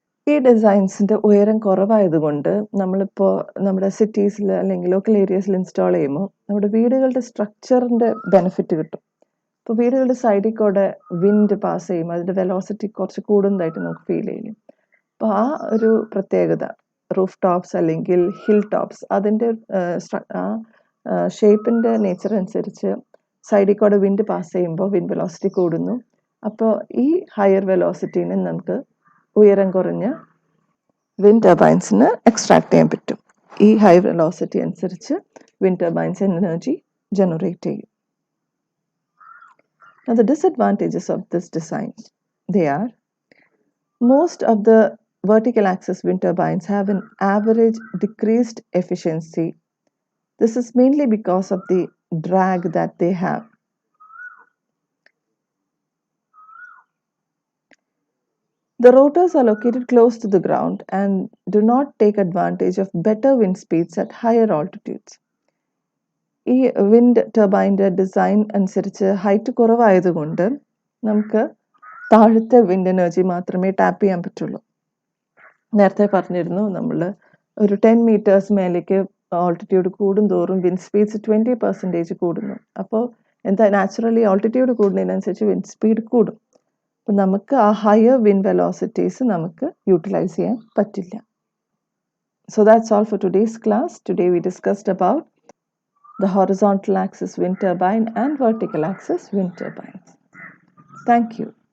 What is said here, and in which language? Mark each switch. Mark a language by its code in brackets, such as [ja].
[ml] ഈ ഡിസൈൻസിൻ്റെ ഉയരം കുറവായതുകൊണ്ട് നമ്മളിപ്പോൾ നമ്മുടെ സിറ്റീസിൽ അല്ലെങ്കിൽ ലോക്കൽ ഏരിയാസിൽ ഇൻസ്റ്റാൾ ചെയ്യുമ്പോൾ നമ്മുടെ വീടുകളുടെ സ്ട്രക്ചറിൻ്റെ ബെനിഫിറ്റ് കിട്ടും. ഇപ്പോൾ വീടുകളുടെ സൈഡിൽ കൂടെ വിൻഡ് പാസ് ചെയ്യുമ്പോൾ അതിൻ്റെ വെലോസിറ്റി കുറച്ച് കൂടുന്നതായിട്ട് നമുക്ക് ഫീൽ ചെയ്യും. അപ്പോൾ ആ ഒരു പ്രത്യേകത റൂഫ് ടോപ്സ് അല്ലെങ്കിൽ ഹിൽ ടോപ്സ് അതിൻ്റെ ആ ഷേപ്പിൻ്റെ നേച്ചർ അനുസരിച്ച് സൈഡിൽ കൂടെ വിൻഡ് പാസ് ചെയ്യുമ്പോൾ വിൻഡ് വെലോസിറ്റി കൂടുന്നു. അപ്പോൾ ഈ ഹയർ വെലോസിറ്റീനെ നമുക്ക് ഉയരം കുറഞ്ഞ വിൻഡ് ടർബൈൻസിന് എക്സ്ട്രാക്ട് ചെയ്യാൻ പറ്റും. ഈ ഹൈ വെലോസിറ്റി അനുസരിച്ച് വിൻഡ് ടർബൈൻസ് എനർജി ജനറേറ്റ് ചെയ്യും. [en] Now the disadvantages of this design, they are: most of the vertical axis wind turbines have an average decreased efficiency. This is mainly because of the drag that they have. The rotors are located close to the ground and do not take advantage of better wind speeds at higher altitudes. [ml] ഈ wind ടർബൈൻ്റെ design അനുസരിച്ച് height കുറവായതുകൊണ്ട് നമുക്ക് താഴത്തെ wind energy മാത്രമേ tap ചെയ്യാൻ പറ്റുള്ളൂ. നേരത്തെ പറഞ്ഞിരുന്നു, നമ്മൾ ഒരു 10 meters മേലേക്ക് ഓൾട്ടിറ്റ്യൂഡ് കൂടുന്തോറും വിൻഡ് സ്പീഡ്സ് 20% കൂടുന്നു. അപ്പോൾ എന്താ, നാച്ചുറലി ഓൾട്ടിറ്റ്യൂഡ് കൂടുന്നതിനനുസരിച്ച് വിൻഡ് സ്പീഡ് കൂടും. അപ്പം നമുക്ക് ആ ഹയർ വിൻഡ് വെലോസിറ്റീസ് നമുക്ക് യൂട്ടിലൈസ് ചെയ്യാൻ പറ്റില്ല. [en] So that's all for today's class. Today we discussed about the horizontal axis wind turbine and vertical axis wind turbines. Thank you.